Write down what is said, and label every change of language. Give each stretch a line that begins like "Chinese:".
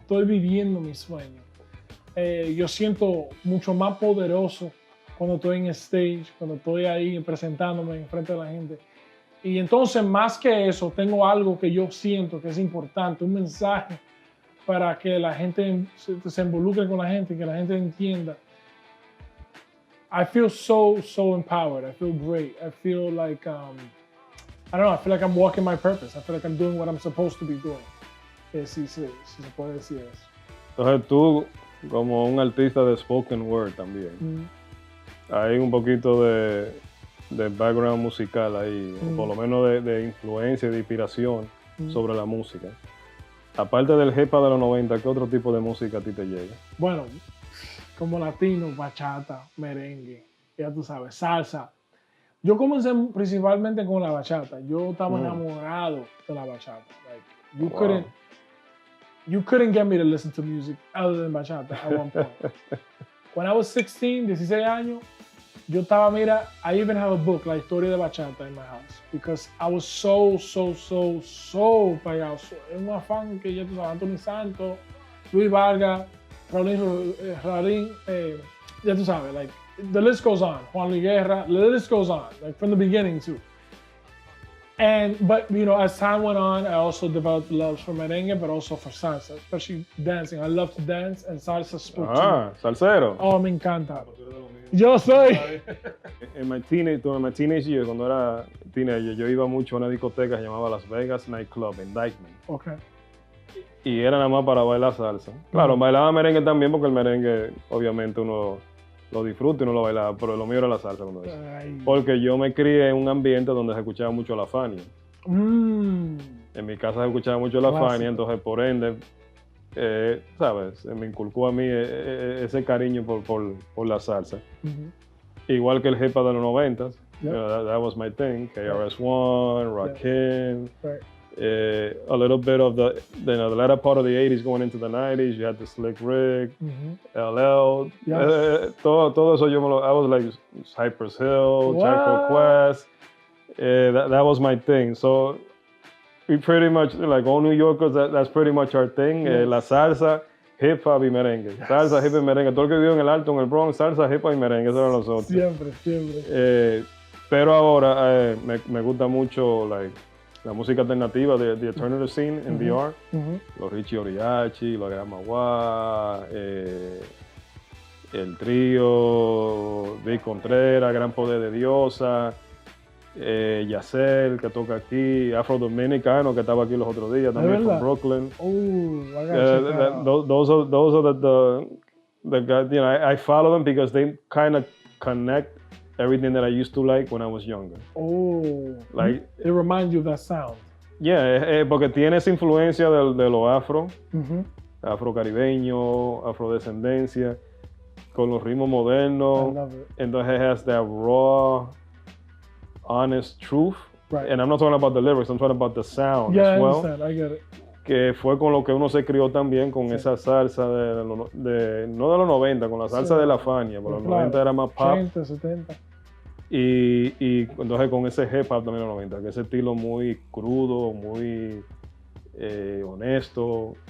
Spanish: Estoy viviendo mi sueño. Yo siento mucho más poderoso cuando estoy en stage, cuando estoy ahí presentándome enfrente de la gente. Y entonces, más que eso, tengo algo que yo siento que es importante, un mensaje para que la gente se involucre con la gente, que la gente entienda.
English: I feel so empowered. I feel great. I feel like, I don't know, I feel like I'm walking my purpose. I feel like I'm doing what I'm supposed to be doing.
Spanish: Si se puede decir eso. Entonces tú, como un artista de spoken word también, hay un poquito de background musical ahí, o por lo menos de influencia, de inspiración sobre la música. Aparte del hip hop de los 90, ¿qué otro tipo de música a ti te llega? Bueno, como latino, bachata, merengue, ya tú sabes, salsa. Yo comencé principalmente con la bachata. Yo estaba enamorado de la bachata.
English: Like, you couldn't get me to listen to music other than bachata at one point. When I was 16 años,
Spanish: yo estaba, mira,
English: I even have a book, La Historia de Bachata, in my house, because I was so pegado.
Spanish: Es un afán que ya tú sabes, Anthony Santos, Luis Vargas, Raulín, ya tú sabes,
English: like, the list goes on. Juan Luis Guerra, the list goes on, like, from the beginning too. But, you know, as time went on, I also developed love for merengue, but also for salsa, especially dancing. I love to dance, and salsa spoke to me.
Spanish: Salsero. Oh, me encanta. Yo soy. En
English: my teenage years,
Spanish: cuando era teenager, yo iba mucho a una discoteca que se llamaba Las Vegas Nightclub en Dykeman.
English: Okay.
Spanish: Y era nada más para bailar salsa. Claro, bailaba merengue también, porque el merengue, obviamente, uno lo disfruta y uno lo bailaba, pero lo mío era la salsa cuando eso. Porque yo me crié en un ambiente donde se escuchaba mucho la Fania. En mi casa se escuchaba mucho la Fania, entonces por ende, ¿sabes? Me inculcó a mí ese cariño por la salsa. Igual que el hip hop de los 90s.
English: You know, that was my thing. KRS-One, Rakim. A little bit of the latter part of the 80s going into the 90s. You had the Slick Rick, LL.
Spanish: Todo eso
English: I was like Cypress Hill, Chico Quest. That was my thing. So we pretty much, like all New Yorkers, that's pretty much our thing.
Spanish: La salsa, hip hop y merengue. Salsa, hip hop y merengue. Todo el que vive en el Alto, en el Bronx, salsa, hip hop y merengue. Eso eran nosotros. Siempre. Pero ahora me gusta mucho la música alternativa de
English: the alternative scene
Spanish: en VR. Los Richie Oriachi, los Gramagua, el trío, Vic Contreras, Gran Poder de Diosa, Yacel, que toca aquí, Afro Dominicano, que estaba aquí los otros días, también
English: from Brooklyn. Those are the guys, you know, I follow them because they kind of connect everything that I used to like when I was younger. Like, it reminds you of that sound.
Spanish: Yeah, porque tiene esa influencia de lo afro, afro-caribeño, afrodescendencia, con los ritmos modernos.
English: Entonces it has that raw, honest truth. Right. And I'm not talking about the lyrics, I'm talking about the sound as well. I understand, I get it.
Spanish: Que fue con lo que uno se crió también, con esa salsa no de los 90, con la salsa de la Fania, porque los 90 era más pop. 80, 70. Y entonces con ese hip hop también en los 90, que ese estilo muy crudo, muy honesto.